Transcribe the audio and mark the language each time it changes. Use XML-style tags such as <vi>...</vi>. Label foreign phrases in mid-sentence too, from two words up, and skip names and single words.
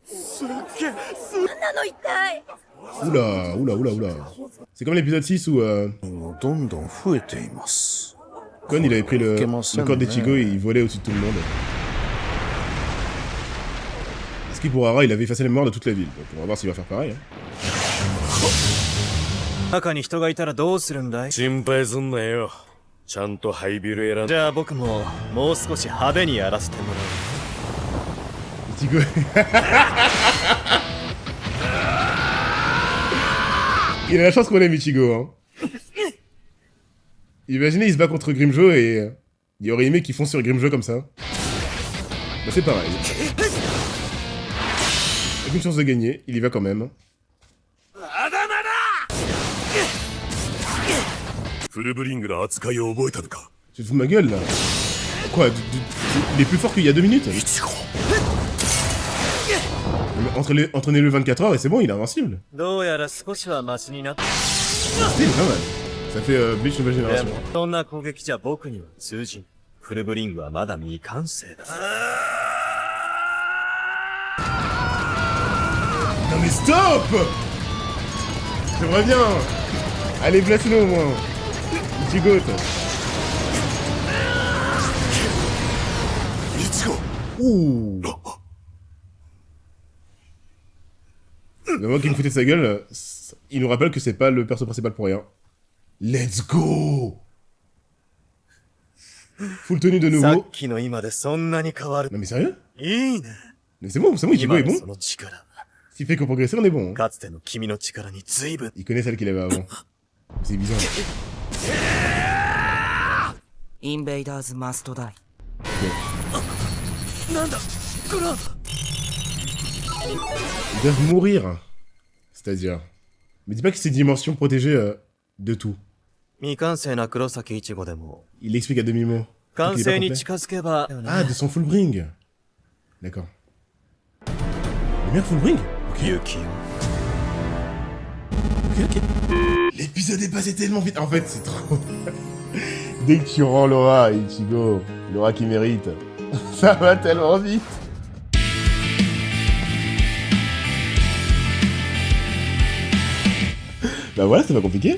<fr>Oula, oula, oula, oula. C'est comme l'épisode 6 où Kon, il avait pris le corps d'Ichigo et il volait au-dessus de tout le monde. Parce qu'il pour Hara, il avait effacé les morts de toute la ville. Donc on va voir s'il va faire pareil. Hein.</fr> <ja>中に人がいたらどうするんだい？心配すんなよ。ちゃんとハイビル選んじゃあ僕ももう少し派手にやらせてもらう。</ja> <fr>Ichigo. Il a la chance qu'on aime Ichigo, hein. Imaginez, il se bat contre Grimjo et il aurait aimé qu'ils foncent sur Grimjo comme ça. Bah c'est pareil. Aucune chance de gagner, il y va quand même.</fr> <ja>フルブリングの扱いを覚えたのか。</ja> <fr>Tu te fous de ma gueule là? Quoi? Il est plus fort qu'il y a 2 minutes? Entraînez-le 24 heures et c'est bon, il est invincible.</fr> <ja>どうやら少しはマシになった。</ja> <fr>C'est pas mal. Ça fait Bleach nouvelle</fr> <ja>で</ja> <fr>génération.</fr> <ja>もそんな攻撃じゃ僕には通じん。フルブリングはまだ未完成だ。</ja> <fr>Non mais stop! J'aimerais bien! Allez, place-le au moins! Ichigo, toi! Ichigo! Ouh! Mais moi qui me foutais de sa gueule, il nous rappelle que c'est pas le perso principal pour rien.</fr> <en>Let's go!</en> <fr>Full tenue de</fr> <ja>さっ</ja> <fr>nouveau.</fr> <ja>きの今でそんなに変わる。</ja> <fr>Non mais sérieux?</fr> <ja>いいね。</ja> <fr>Mais c'est bon, Ichigo</fr> <ja>今</ja> <fr>est</fr> <ja>の</ja> <fr>bon.</fr> <ja>その力は</ja> <fr>S'il fait que progresser, on est bon. Hein.</fr> <ja>かつての君の力に随分。</ja> <fr>Il connaît celle qu'il avait avant. C'est bizarre.</fr> <ja>インベイダーズマストダイ。なんだこれは。</ja> <fr>Ils doivent mourir. C'est-à-dire. Mais dis pas que c'est dimension protégée de tout.</fr> <ja>未完成な黒崎一護でも</ja> <fr>Il explique à demi-mot.</fr> <ja>完</ja> <fr>Il est</fr> <ja>成</ja> <fr>pas</fr> <ja>に</ja> <fr>complet.</fr> <ja>近づけば。</ja> <fr>Ah, de son</fr> <en>full bring.</en> <fr>D'accord. Le meilleur</fr> <en>full bring?</en> <fr>Ok.</fr> <ja>勇気を。</ja> <fr>Ok, ok. L'épisode est passé tellement vite. En fait, c'est trop. Dès que tu rends Laura à Ichigo, Laura qui mérite, ça va tellement vite. Bah voilà, c'est pas compliqué.</fr>